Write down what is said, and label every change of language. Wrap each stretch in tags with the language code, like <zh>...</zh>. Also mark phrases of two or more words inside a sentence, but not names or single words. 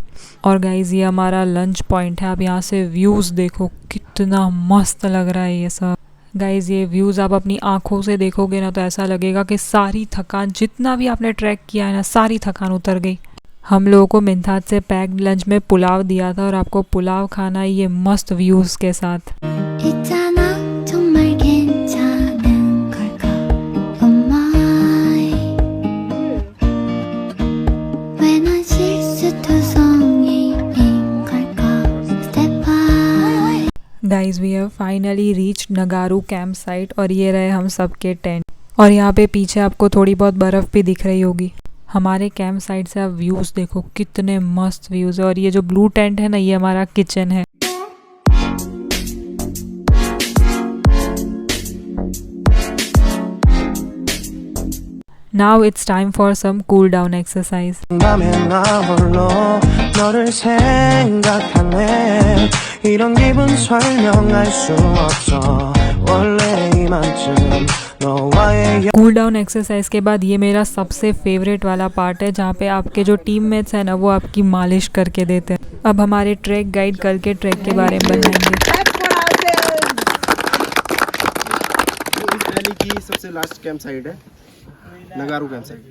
<hi>और गाइज़ ये हमारा</hi> <en>lunch point</en> <hi>है। आप यहाँ से व्यूज़ देखो कितना मस्त लग रहा है ये सब। गाइज़ ये व्यूज़ आप अपनी आँखों से देखोगे ना तो ऐसा लगेगा कि सारी थकान जितना भी आपने ट्रैक किया है ना सारी थकान उतर गई। हम लोगों को मिंथाज से</hi> <en>packed lunch</en> <hi>में पुलाव दिया था और आपको पुलाव खाना ये मस्त व्यूज़ के साथ।</hi> <ko>있잖아 정말 괜찮은 걸까</ko> <en>Oh my</en> <ko>왜 난 실수투성이인 걸까</ko> <en>Step by guys we have finally reach Nagaru camp site</en> <hi>और ये रहे हम सब के टेंट। और यहाँ पे पीछे आपको थोड़ी बहुत बर्फ़ भी दिख रही होगी। हमारे</hi> <en>camp site</en> <hi>से आप व्यूज़ देखो कितने मस्त व्यूज़ है। और ये जो</hi> <en>blue tent</en> <hi>है ना ये हमारा किचन है।</hi> <en>Now it's time for some cool down exercise.</en> <ko>이런 기분 설명할 수 없어 원래 이만쯤 너와의</ko> <en>cool down exercise</en> <hi>के बाद ये मेरा सबसे फेवरेट वाला पार्ट है जहाँ पे आपके जो टीममेट्स हैं ना वो आपकी मालिश करके देते हैं। अब हमारे</hi> <en>track guide</en> <hi>कल के ट्रैक के बारे में बताएंगे। इस वैली की सबसे</hi> <en>last camp site</en> <hi>है नगारू</hi> <en>camp site.</en>